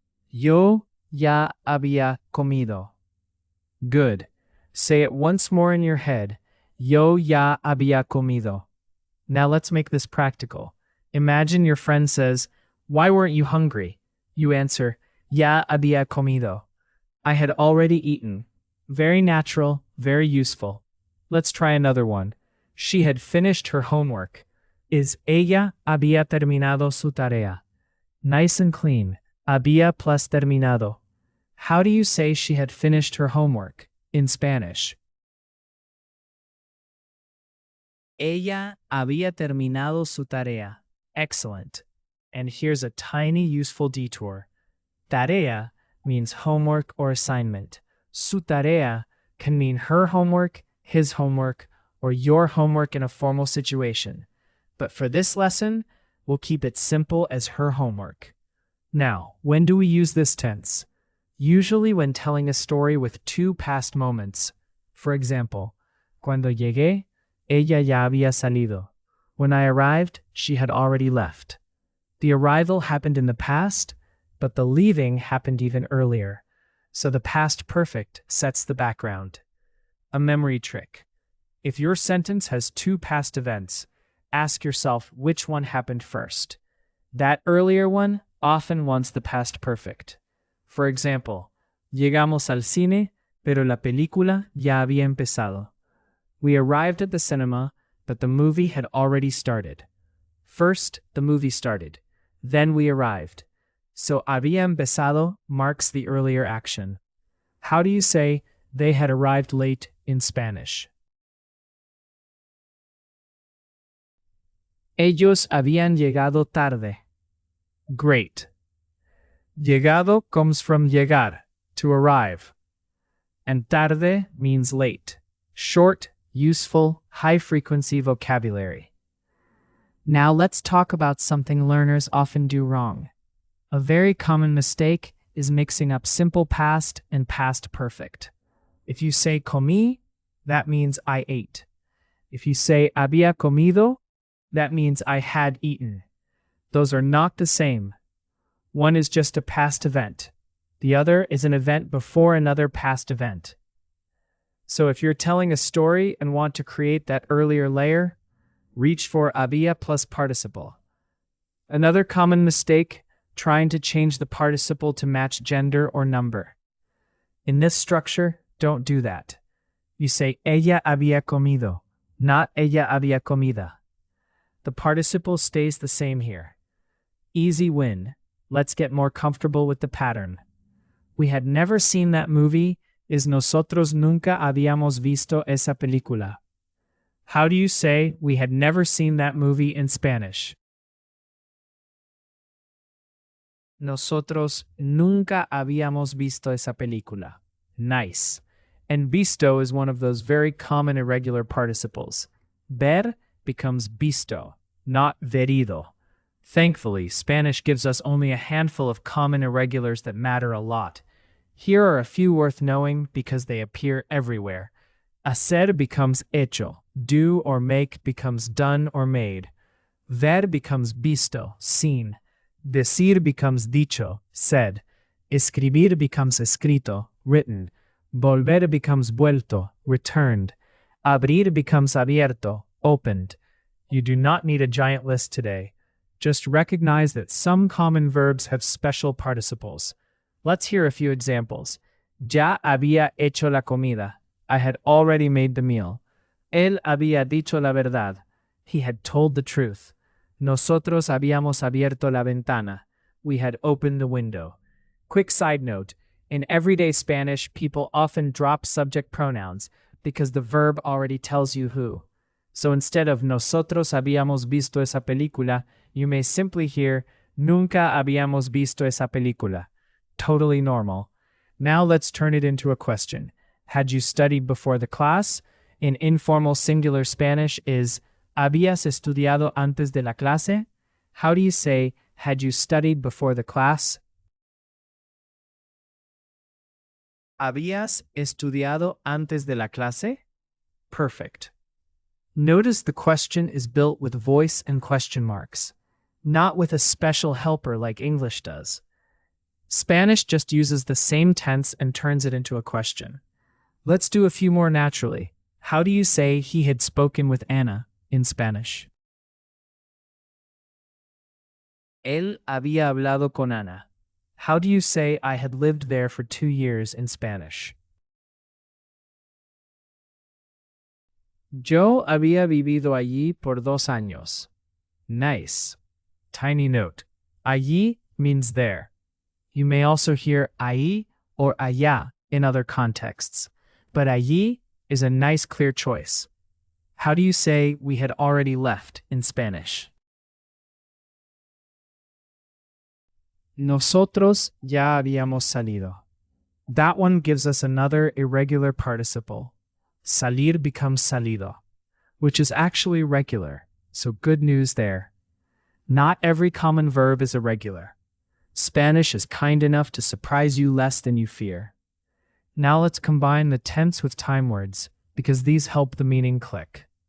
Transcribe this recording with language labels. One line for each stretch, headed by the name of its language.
Spanish: Yo ya había comido.
English: Good. Say it once more in your head.
Spanish: Yo ya había comido.
English: Now let's make this practical. Imagine your friend says, why weren't you hungry? You answer,
Spanish: ya había comido.
English: I had already eaten. Very natural, very useful. Let's try another one. She had finished her homework.
Spanish: Is ella había terminado su tarea?
English: Nice and clean. Había plus terminado. How do you say she had finished her homework in Spanish?
Spanish: Ella había terminado su tarea.
English: Excellent. And here's a tiny useful detour. Tarea means homework or assignment. Su tarea can mean her homework, his homework, or your homework in a formal situation. But for this lesson, we'll keep it simple as her homework. Now, when do we use this tense? Usually when telling a story with 2 past moments. For example,
Spanish: cuando llegué, ella ya había salido.
English: When I arrived, she had already left. The arrival happened in the past, but the leaving happened even earlier. So the past perfect sets the background. A memory trick. If your sentence has 2 past events, ask yourself which one happened first. That earlier one often wants the past perfect. For example,
Spanish: llegamos al cine, pero la película ya había empezado.
English: We arrived at the cinema, but the movie had already started. First, the movie started. Then we arrived. So había empezado marks the earlier action. How do you say they had arrived late in Spanish?
Spanish: Ellos habían llegado tarde.
English: Great. Llegado comes from llegar, to arrive. And tarde means late. Short, useful, high-frequency vocabulary. Now let's talk about something learners often do wrong. A very common mistake is mixing up simple past and past perfect. If you say comí, that means I ate. If you say había comido, that means I had eaten. Those are not the same. One is just a past event. The other is an event before another past event. So if you're telling a story and want to create that earlier layer, reach for había plus participle. Another common mistake, trying to change the participle to match gender or number. In this structure, don't do that. You say
Spanish: ella había comido, not ella había comida.
English: The participle stays the same here. Easy win. Let's get more comfortable with the pattern. We had never seen that movie is
Spanish: nosotros nunca habíamos visto esa película.
English: How do you say we had never seen that movie in Spanish?
Spanish: Nosotros nunca habíamos visto esa película.
English: Nice. And visto is one of those very common irregular participles. Ver becomes visto, not verido. Thankfully, Spanish gives us only a handful of common irregulars that matter a lot. Here are a few worth knowing because they appear everywhere. Hacer becomes hecho. Do or make becomes done or made. Ver becomes visto, seen. Decir becomes dicho, said. Escribir becomes escrito, written. Volver becomes vuelto, returned. Abrir becomes abierto, opened. You do not need a giant list today. Just recognize that some common verbs have special participles. Let's hear a few examples.
Spanish: Ya había hecho la comida.
English: I had already made the meal.
Spanish: Él había dicho la verdad.
English: He had told the truth.
Spanish: Nosotros habíamos abierto la ventana.
English: We had opened the window. Quick side note. In everyday Spanish, people often drop subject pronouns because the verb already tells you who. So instead of
Spanish: nosotros habíamos visto esa película,
English: you may simply hear
Spanish: nunca habíamos visto esa película.
English: Totally normal. Now let's turn it into a question. Had you studied before the class? In informal singular Spanish is
Spanish: ¿habías estudiado antes de la clase?
English: How do you say had you studied before the class?
Spanish: ¿Habías estudiado antes de la clase?
English: Perfect. Notice the question is built with voice and question marks, not with a special helper like English does. Spanish just uses the same tense and turns it into a question. Let's do a few more naturally. How do you say he had spoken with Ana in Spanish?
Spanish: Él había hablado con Ana.
English: How do you say I had lived there for 2 years in Spanish?
Spanish: Yo había vivido allí por 2 años.
English: Nice. Tiny note. Allí means there. You may also hear ahí or allá in other contexts, but allí is a nice clear choice. How do you say we had already left in Spanish?
Spanish: Nosotros ya habíamos salido.
English: That one gives us another irregular participle. Salir becomes salido, which is actually regular, so good news there. Not every common verb is irregular. Spanish is kind enough to surprise you less than you fear. Now let's combine the tense with time words, because these help the meaning click.